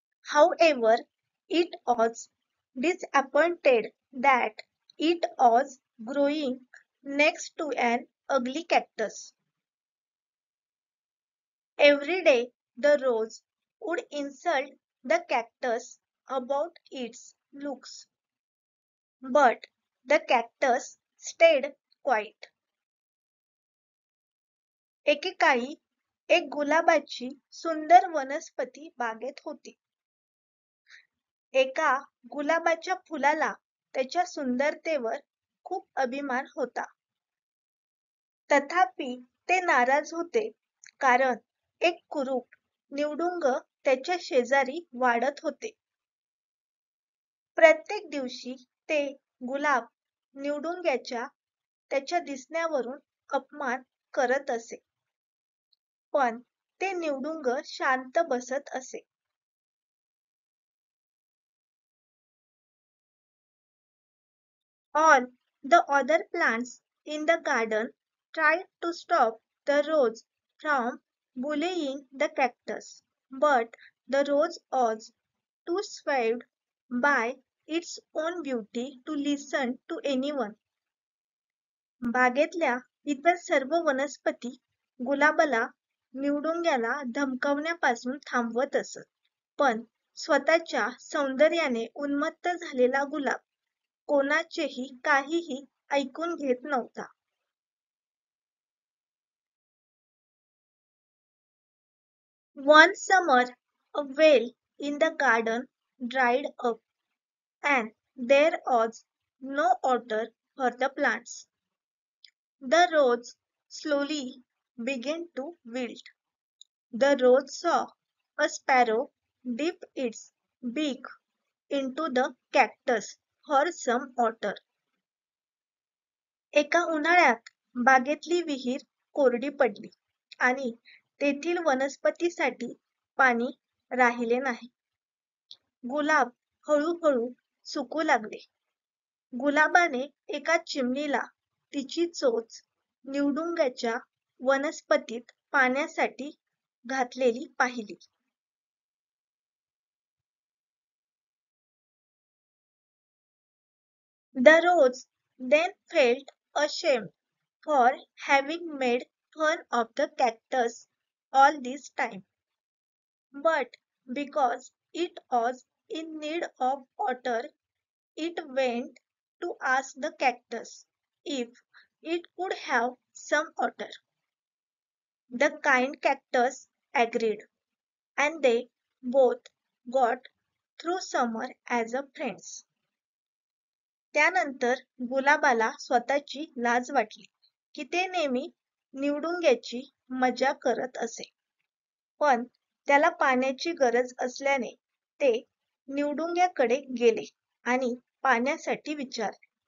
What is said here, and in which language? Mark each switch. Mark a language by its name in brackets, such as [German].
[English] However, it was disappointed that it was growing next to an ugly cactus. Every day the rose would insult the cactus about its looks, but the cactus stayed quiet. [Marathi] एकेकाळी एक गुलाबाची सुंदर वनस्पती बागेत होती. एका गुलाबाच्या फुलाला त्याच्या सुंदरतेवर खूप अभिमान होता. तथापि ते नाराज होते कारण एक कुरूप निवडुंग त्याच्या शेजारी वाढत होते. प्रत्येक दिवशी ते गुलाब निवडुंग्याच्या त्याच्या दिसण्यावरून अपमान करत असे. पण ते निवडुंग शांत बसत असे. [English] All the other plants in the garden tried to stop the rose from bullying the cactus, but the rose was too swayed by its own beauty to listen to anyone. [Marathi] बागेतल्या इतर सर्व वनस्पती गुलाबाला निवडुंग्याला धमकावण्यापासून थांबवत असत, पण स्वतःच्या सौंदर्याने उन्मत्त झालेला गुलाब कोणाचेही काहीही ऐकून घेत नव्हता. [English] One summer, a well in the garden dried up, and there was no water for the plants. The rose slowly began to wilt. The rose saw a sparrow dip its beak into the cactus for some water. [Marathi] एका उन्हाळ्यात बागेतली विहीर कोरडी पडली आणि तेथील वनस्पतीसाठी पाणी राहिले नाही. गुलाब हळूहळू सुकू लागले. गुलाबाने एका चिमणीला तिची चोच निवडुंगाच्या वनस्पतीत पाण्यासाठी घातलेली पाहिली. [English] The rose then felt ashamed for having made fun of the cactus all this time. But because it was in need of water, it went to ask the cactus if it could have some water. The kind cactus agreed, and they both got through summer as a friends. [Marathi] त्यानंतर गुलाबाला स्वतःची लाज वाटली की ते नेहमी निवडुंग्याची मजा करत असे. पण त्याला पाण्याची गरज असल्याने ते निवडुंग्याकडे गेले आणि पाण्यासाठी विचारले.